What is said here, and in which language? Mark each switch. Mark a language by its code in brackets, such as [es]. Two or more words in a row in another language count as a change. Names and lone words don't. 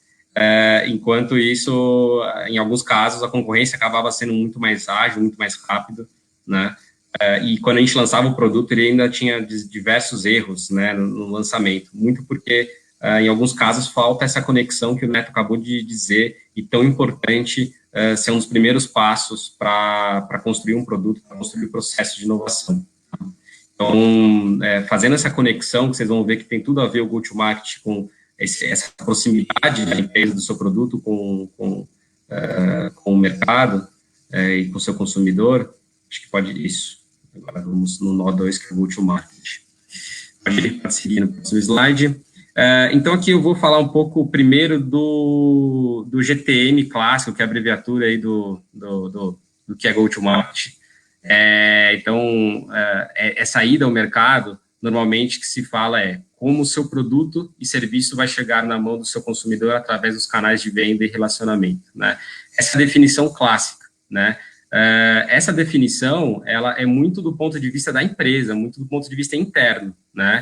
[pt] Enquanto isso, em alguns casos, a concorrência acabava sendo muito mais ágil, muito mais rápido, né, e quando a gente lançava o produto, ele ainda tinha diversos erros, né, no lançamento, muito porque em alguns casos, falta essa conexão que o Neto acabou de dizer, e tão importante ser um dos primeiros passos para construir um produto, para construir o processo de inovação. Então, fazendo essa conexão, que vocês vão ver que tem tudo a ver o [en] go-to-market [pt] com essa proximidade da empresa, do seu produto com o mercado e com o seu consumidor, acho que pode isso. Agora vamos no nó 2, que é o [en] go-to-market. [pt] Pode seguir no próximo slide. Então, aqui eu vou falar um pouco primeiro do GTM clássico, que é a abreviatura aí do que é [en] go-to-market. [pt] Então, essa ida ao mercado, normalmente, que se fala como o seu produto e serviço vai chegar na mão do seu consumidor através dos canais de venda e relacionamento, né? Essa é a definição clássica, né? Essa definição, ela é muito do ponto de vista da empresa, muito do ponto de vista interno, né?